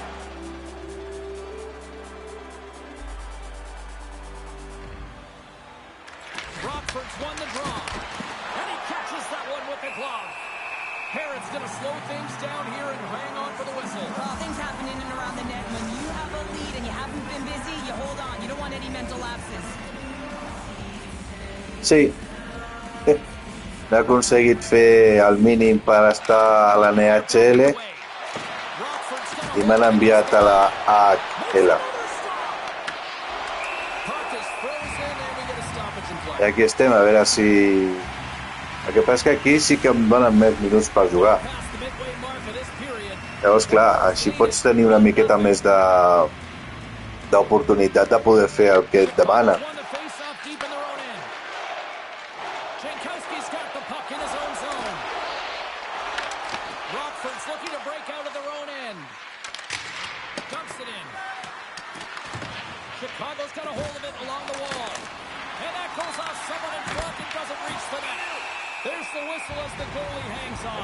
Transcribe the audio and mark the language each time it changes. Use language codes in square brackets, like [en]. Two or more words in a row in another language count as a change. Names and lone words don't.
[en] Rockford's won the draw. And he catches that one with the glove. Harrod's going to slow things down here and hang on for the whistle. Well, things happen in and around the net. When you have a lead and you haven't been busy, you hold on. You don't want any mental lapses. [ca] Sí. N'ha aconseguit fer el mínim per estar a la NHL i m'han enviat a la AHL. I aquí estem, a veure si... El que passa és que aquí sí que em donen més minuts per jugar. Llavors, clar, així pots tenir una miqueta més d'oportunitat de poder fer el que et demana. [en] Chicago's got a hold of it along the wall. And that goes off someone in front and doesn't reach the net. There's the whistle as the goalie hangs on.